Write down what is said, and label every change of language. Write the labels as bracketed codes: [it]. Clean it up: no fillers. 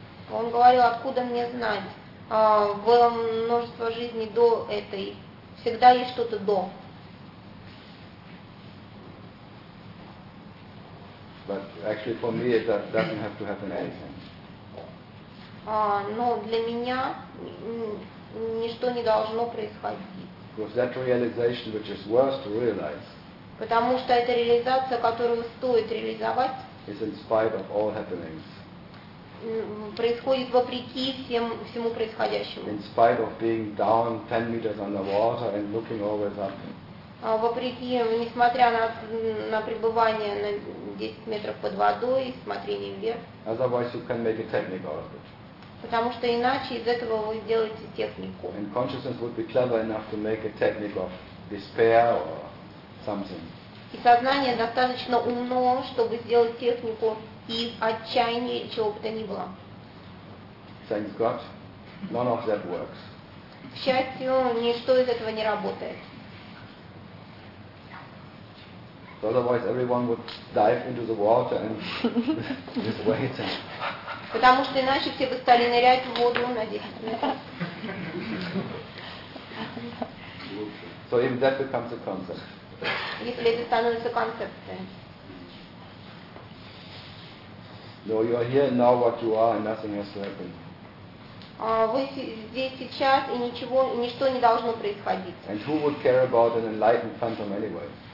[ru] Он говорил, откуда мне знать? Было множество жизней до этой. Всегда есть что-то до. [en] But actually for me it doesn't have to happen anything. [ru] Но для меня ничто не должно происходить. [en] Because that realization which is worth to realize. [ru] Потому что эта реализация, которую стоит реализовать, [en] is in spite of all happenings. [ru] Происходит вопреки всему происходящему. [en] In spite of being down 10 meters underwater and looking always up. [ru] Вопреки, несмотря на пребывание на 10 метров под водой, смотрение вверх. [en] Otherwise you can make a technique out of it. [ru] Потому что иначе из этого вы сделаете технику. [en] And consciousness would be clever enough to make a technique of despair or something. [ru] И сознание достаточно умно, чтобы сделать технику из отчаяния или чего бы то ни было. [en] Thank God, none of that works. [ru] К счастью, ничто из этого не работает. [en] Otherwise everyone would dive into the water and just wait. [ru] Потому что иначе все бы стали нырять в воду на 10 метров. [en] So even that becomes a concept. [ru] Если это становится концепцией. [en] No, you are here now what you are and nothing has to happen. [ru] Вы здесь сейчас и ничего, ничто не должно происходить. [en] And who would care about an enlightened phantom anyway?